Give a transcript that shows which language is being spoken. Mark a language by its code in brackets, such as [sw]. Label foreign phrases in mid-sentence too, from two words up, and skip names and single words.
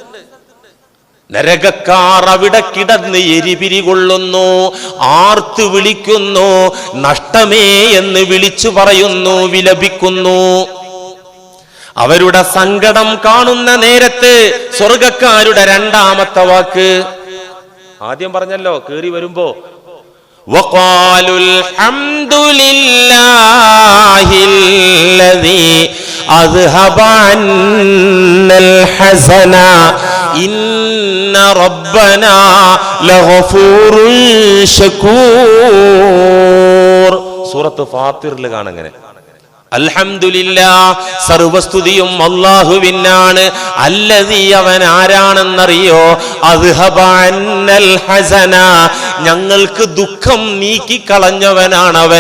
[ml] നരകക്കാർ അവിടെ കിടന്ന് എരിപിരി കൊള്ളുന്നു, ആർത്തു വിളിക്കുന്നു, നഷ്ടമേ എന്ന് വിളിച്ചു പറയുന്നു, വിലപിക്കുന്നു. അവരുടെ സങ്കടം കാണുന്ന നേരത്ത് സ്വർഗക്കാരുടെ രണ്ടാമത്തെ വാക്ക് ആദ്യം പറഞ്ഞല്ലോ, കേറി വരുമ്പോ [ar] وقالوا الحمد لله الذي أذهب عنا الحزن إن ربنا لغفور شكور. [ml] സൂറത്ത് ഫാത്തിറിൽ കാണങ്ങനെ. അൽഹംദുലില്ലാഹ്, സർവസ്തുതിയും അല്ലാഹുവിനാണ്. അല്ലദീ, അവൻ ആരാണെന്നറിയോ? [ar] أذهب عنا الحزن, [ml] ഞങ്ങൾക്ക് ദുഃഖം നീക്കി കളഞ്ഞവനാണവൻ.